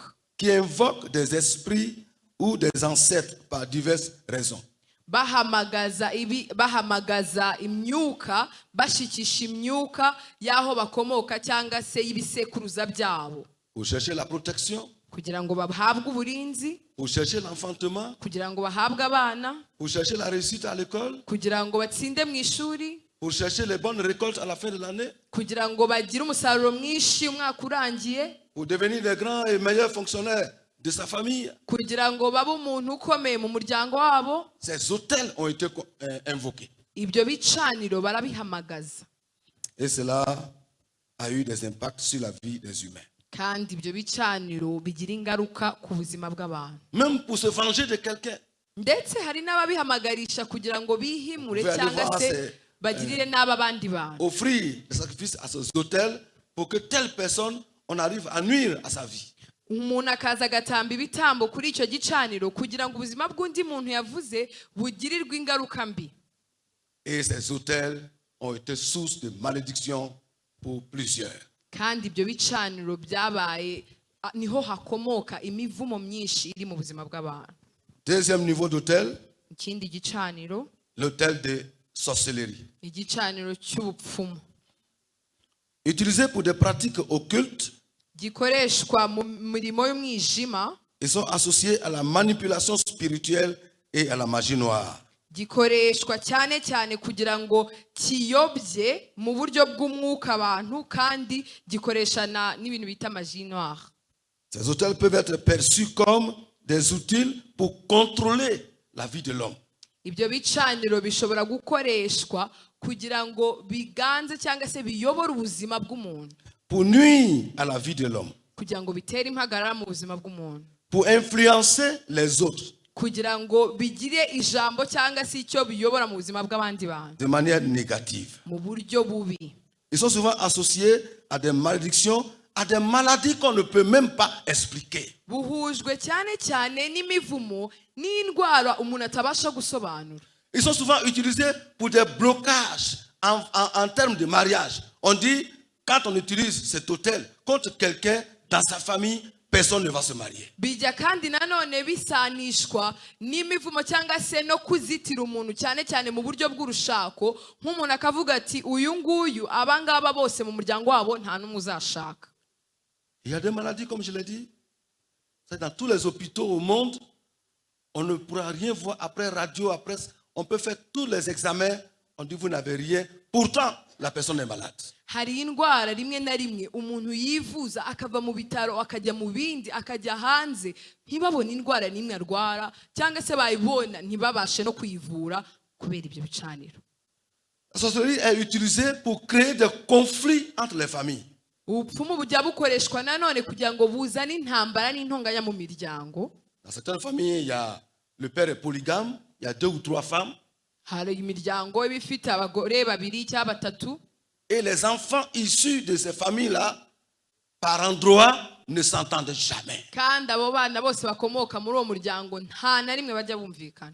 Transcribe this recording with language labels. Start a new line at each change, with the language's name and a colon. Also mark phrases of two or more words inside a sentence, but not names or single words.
French: Qui invoquent des esprits ou des ancêtres par diverses raisons.
Kinyarwanda: Bahamagaza imyuka, bashikisha imyuka y'aho bakomoka cyangwa se y'ibisekuruza byabo.
French: Pour chercher la protection.
Kinyarwanda: Kugira ngo bahabwe uburinzi.
French: Pour chercher l'enfantement.
Kinyarwanda: Kugira ngo bahabwe abana.
French: Pour chercher la réussite à l'école.
Kinyarwanda: Kugira ngo batsinde mu ishuri.
French: Pour chercher les bonnes récoltes à la fin de l'année.
Kinyarwanda: Kugira ngo bagire umusaruro mwinshi umwaka urangiye.
French: Pour devenir des grands et meilleurs fonctionnaires de sa famille.
Kinyarwanda: kugira ngo babe umuntu ukomeye mu muryango wabo.
French: Ces autels ont été invoqués.
Kinyarwanda: Ibyo bicaniro barabihamagaza,
French: Et cela a eu des impacts sur la vie des humains.
Kinyarwanda: kandi ibyo bicaniro bigira ingaruka ku buzima bw'abantu.
French: Même pour se venger de quelqu'un.
Kinyarwanda: Ndetse hari n'ababihamagarisha kugira ngo bihimure
French: Vous allez
Kinyarwanda: cyangwa
French: voir,
Kinyarwanda: se
French: c'est,
Kinyarwanda: bagirire nabi abandi bantu.
French: Offrir des sacrifices à ces autels pour que telle personne, on arrive à nuire à sa vie.
Kinyarwanda: Umuntu akaza agatamba ibitambo kuri icyo gicaniro kugira ngo ubuzima bw'undi muntu yavuze bugirirwe ingaruka mbi.
French: Et ces autels ont été source de malédiction pour plusieurs.
Kinyarwanda: Kandi ibyo bicaniro byabaye niho hakomoka imivumo myinshi iri mu buzima bw'abantu.
French: Deuxième niveau d'autel,
Kinyarwanda: Ikindi gicaniro,
French: l'autel de sorcellerie.
Kinyarwanda: igicaniro cy'ubupfumu,
French: Utilisé pour des pratiques occultes,
Kinyarwanda: gikoreshwa mu mirimo y'umwijima,
French: ils sont associés à la manipulation spirituelle et à la magie noire.
Kinyarwanda: gikoreshwa cyane cyane kugira ngo kiyobye mu buryo bw'umwuka abantu, kandi gikoresha n'ibintu bita
French: magie noire. Ces autels peuvent être perçus comme des outils pour contrôler la vie de l'homme.
Kinyarwanda: Ibyo bicaniro bishobora gukoreshwa kugira ngo biganze cyangwa se biyobore ubuzima bw'umuntu,
French: Pour nuire à la vie de l'homme.
Kinyarwanda: kugira ngo bitere impagarara mu buzima bw'umuntu,
French: Pour influencer les autres
Kinyarwanda: kugira ngo bigire ijambo cyangwa se icyo biyobora mu buzima bw'abandi bantu
French: de manière négative.
Kinyarwanda: mu buryo bubi.
French: Ils sont souvent associés à des malédictions, à des maladies qu'on ne peut même pas expliquer.
Kinyarwanda: Buhujwe cyane cyane n'imivumo n'indwara umuntu atabasha gusobanura.
French: Ils sont souvent utilisés pour des blocages en termes de mariage. On dit, quand on utilise cet autel contre quelqu'un dans sa famille, personne ne va se marier.
Kinyarwanda: Bijya kandi nanone bisanishwa n'imivumo cyangwa se no kuzitira umuntu cyane cyane mu buryo bw'urushako, nk'umuntu akavuga ati uyu nguyu abangaba bose mu muryango wabo nta n'umwe uzashaka.
French: Il y a des maladies, comme je l'ai dit, c'est dans tous les hôpitaux au monde, on ne pourra rien voir après radio, après, on peut faire tous les examens, on dit vous n'avez rien, pourtant la personne est malade.
Kinyarwanda: Hari indwara rimwe na rimwe umuntu yivuza akava mu bitaro akajya mu bindi akajya hanze ntibabone indwara n'imwe arwara, cyangwa se bayibona ntibabashe no kuyivura kubera ibyo bicaniro.
French: La sorcellerie est utilisée pour créer des conflits entre les familles.
Kinyarwanda: Ubupfumu bujya bukoreshwa nanone kugira ngo buzane intambara n'intonganya mu miryango.
French: Dans certaines familles, il y a le père est polygame, il y a 2 ou 3 femmes.
Kinyarwanda: Hari imiryango iba ifite abagore babiri cyangwa batatu,
French: Et les enfants issus de ces familles-là, par endroits, ne s'entendent jamais.
Kinyarwanda: kandi abo bana bose bakomoka muri uwo muryango nta na rimwe bajya bumvikana.